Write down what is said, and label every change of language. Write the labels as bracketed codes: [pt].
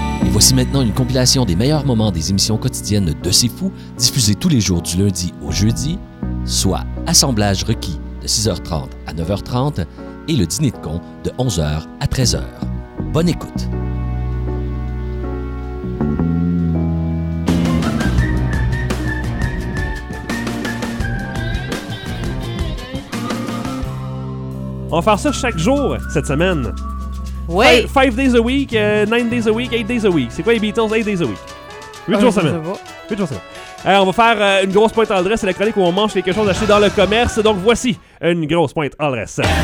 [fr] Voici maintenant une compilation des meilleurs moments des émissions quotidiennes de C'est fou, diffusées tous les jours du lundi au jeudi, soit Assemblage requis de 6h30 à 9h30 et le Dîner de cons de 11h à 13h. Bonne écoute! On va faire ça chaque jour cette semaine. Ouais. [en] 5 days a week, 9 days a week, 8 days a week. [fr] C'est quoi les Beatles? [en] 8 days a week. [fr] 8 jours semaine. 8 jours semaine. Alors, on va faire une grosse pointe en dresse. C'est la chronique où on mange quelque chose acheté dans le commerce. Donc voici une grosse pointe en dresse.